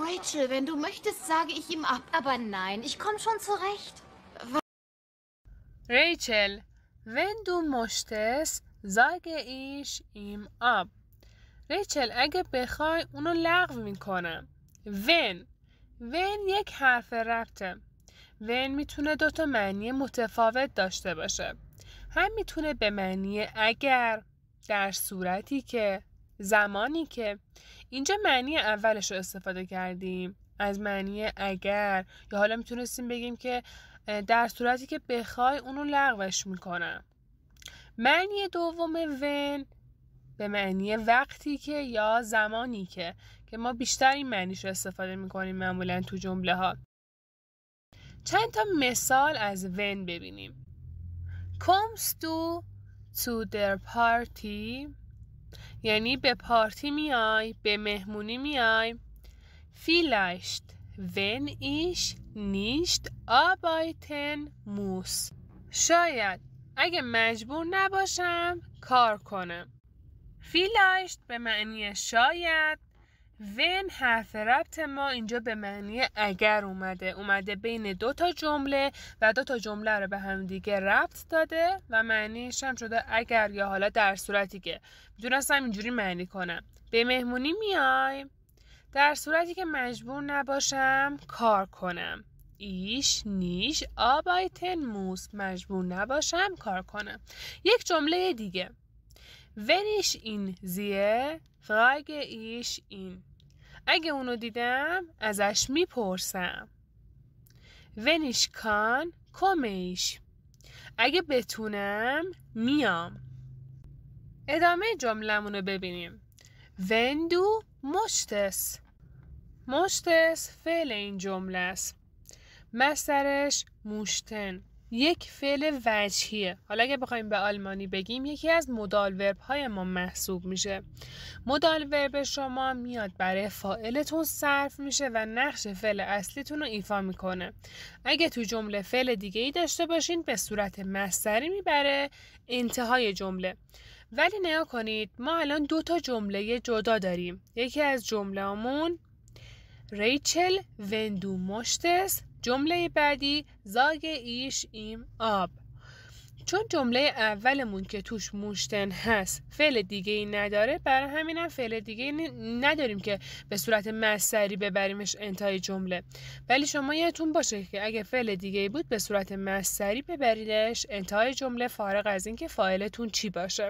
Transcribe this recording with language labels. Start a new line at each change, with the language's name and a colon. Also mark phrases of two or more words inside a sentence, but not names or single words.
German: Rachel, wenn du möchtest, sage ich ihm ab. Aber nein, ich komme schon zurecht. ریچل wenn du möchtest sage ich ihm ab.
Persian: ریچل اگه بخوای اونو لغو میکنم. when یک حرف ربطه. when میتونه دوتا معنی متفاوت داشته باشه. هم میتونه به معنی اگر، در صورتی که، زمانی که. اینجا معنی اولش رو استفاده کردیم از معنی اگر، یا حالا میتونستیم بگیم که در صورتی که بخوای اونو لغوش میکنم. معنی دوم when به معنی وقتی که یا زمانی که ما بیشتر این معنیش رو استفاده میکنیم معمولا تو جمله ها. چند تا مثال از when ببینیم.
German: Kommst du zu der Party؟
Persian: یعنی به پارتی میای، به مهمونی میای.
German: Vielleicht wenn ich nicht arbeiten muss.
Persian: شاید اگه مجبور نباشم کار کنم. Vielleicht به معنی شاید. when حرف ربط ما اینجا به معنی اگر اومده بین دو تا جمله و دو تا جمله رو به هم دیگه ربط داده و معنیش هم شده اگر یا حالا در صورتی که. میتونستم اینجوری معنی کنم به مهمونی میای در صورتی که مجبور نباشم کار کنم.
German: ich nicht arbeiten muss
Persian: مجبور نباشم کار کنم. یک جمله دیگه.
German: wenn ich ihn sehe frage ich ihn.
Persian: اگه اونو دیدم ازش میپرسم.
German: wenn ich kann komme ich.
Persian: اگه بتونم میام. ادامه جمله‌مونو ببینیم.
German: wenn du möchtest.
Persian: möchtest فعل این جمله است. مصدرش موشتن. یک فعل وجهیه. حالا اگه بخوایم به آلمانی بگیم یکی از
English: modal verb
Persian: های ما محسوب میشه.
English: modal verb
Persian: شما میاد برای فاعلتون صرف میشه و نقش فعل اصلیتون رو ایفا میکنه. اگه تو جمله فعل دیگه ای داشته باشین به صورت مصدری میبره انتهای جمله. ولی نگاه کنید ما الان دو تا جمله جدا داریم. یکی از جمله‌مون ریچل
German: wenn du möchtest،
Persian: جمله بعدی
German: sage ich ihm ab.
Persian: چون جمله اولمون که توش موشتن هست فعل دیگه ای نداره، برای همینم فعل دیگه ای نداریم که به صورت مصدری ببریمش انتهای جمله. ولی شما یادتون باشه که اگه فعل دیگه ای بود به صورت مصدری ببریدش انتهای جمله فارغ از این که فاعلتون چی باشه.